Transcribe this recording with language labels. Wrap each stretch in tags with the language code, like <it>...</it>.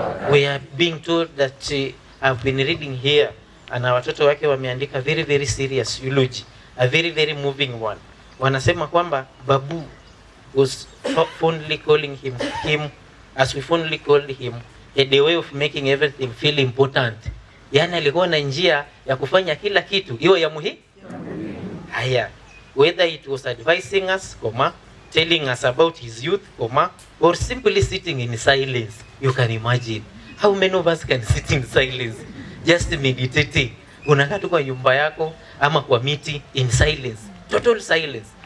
<en>We are being told that I've been reading here, and</en> <sw>watoto wake wameandika</sw> <en>very very serious eulogy, a very very moving one.</en> <sw>Wanasema kwamba</sw> <en>Babu was fondly calling him as we fondly called him, had a way of making everything feel important.</en> <sw>Yani alikuwa na njia ya kufanya kila kitu iwe ya muhimu.</sw> <en>Haya, whether it was advising us, telling us about his youth, or simply sitting in silence. You can imagine how many of us can sit in silence, just meditating.</en> <sw>Unakaa tu kwa nyumba yako ama kwa miti</sw> <en>in silence, total silence.</en>